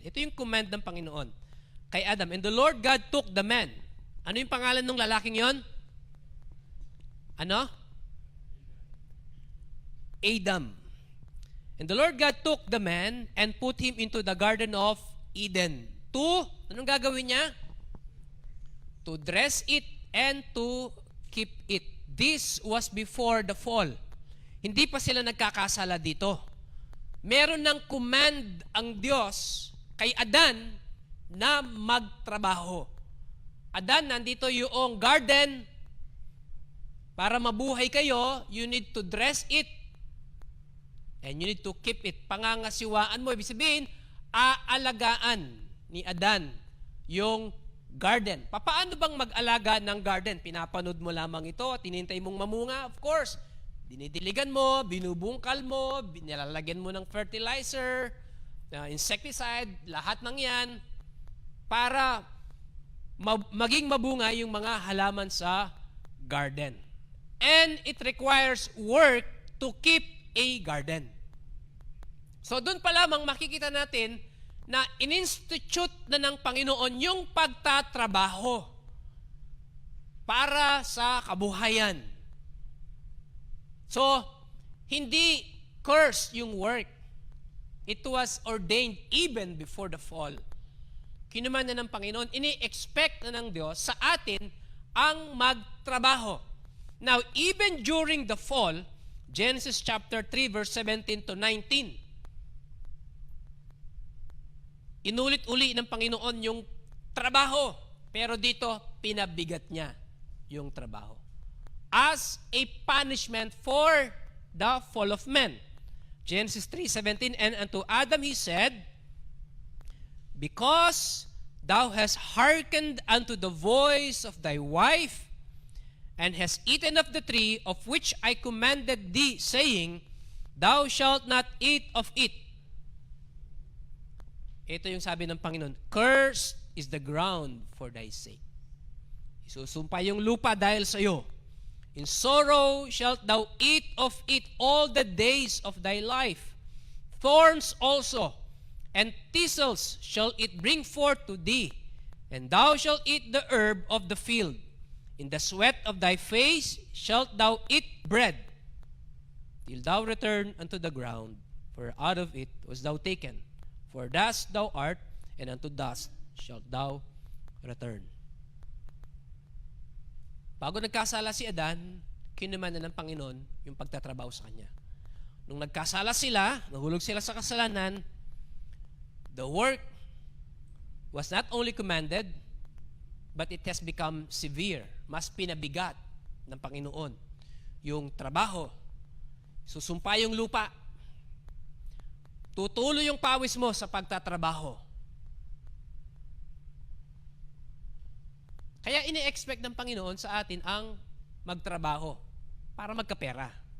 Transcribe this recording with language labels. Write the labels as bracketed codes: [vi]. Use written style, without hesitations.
[tl] Ito yung command ng Panginoon kay Adam. [en] And the Lord God took the man. [tl] Ano yung pangalan ng lalaking yon? Ano? [en] Adam. And the Lord God took the man and put him into the Garden of Eden. [tl] Anong gagawin niya? [en] To dress it and to keep it. This was before the fall. [tl] Hindi pa sila nagkakasala dito. Meron ng command ang Diyos kay Adan na magtrabaho. Adan, nandito yung garden. Para mabuhay kayo, [en] you need to dress it and you need to keep it. [tl] Pangangasiwaan mo. Ibig sabihin, aalagaan ni Adan yung garden. Paano bang mag-alaga ng garden? Pinapanood mo lamang ito at tinintay mong mamunga? [en] Of course, [tl] dinidiligan mo, binubungkal mo, nilalagyan mo ng fertilizer, insecticide, lahat ng yan para maging mabunga yung mga halaman sa garden. [en] And it requires work to keep a garden. [tl] So doon pa lamang makikita natin na in-institute na ng Panginoon yung pagtatrabaho para sa kabuhayan. [en] So, [tl] hindi [en] curse yung work. It was ordained even before the fall. [tl] Kinuman na ng Panginoon, ini-expect na ng Diyos sa atin ang magtrabaho. [en] Now, even during the fall, Genesis chapter 3 verse 17 to 19, [tl] inulit-uli ng Panginoon yung trabaho. Pero dito, pinabigat niya yung trabaho. [en] As a punishment for the fall of man. Genesis 3:17, and unto Adam he said, because thou hast hearkened unto the voice of thy wife, and hast eaten of the tree of which I commanded thee, saying, thou shalt not eat of it. [tl] Ito yung sabi ng Panginoon, [en] cursed is the ground for thy sake. [tl] Isusumpa yung lupa dahil sa iyo. [en] In sorrow shalt thou eat of it all the days of thy life. Thorns also and thistles shall it bring forth to thee, and thou shalt eat the herb of the field. In the sweat of thy face shalt thou eat bread, till thou return unto the ground, for out of it was thou taken. For dust thou art, and unto dust shalt thou return. [tl] Bago nagkasala si Adan, kinuman na ng Panginoon yung pagtatrabaho sa kanya. Nung nagkasala sila, nahulog sila sa kasalanan, [en] the work was not only commanded, but it has become severe. [tl] Mas pinabigat ng Panginoon yung trabaho. Susumpa yung lupa. Tutulo yung pawis mo sa pagtatrabaho. Kaya ini-expect ng Panginoon sa atin ang magtrabaho para magkapera.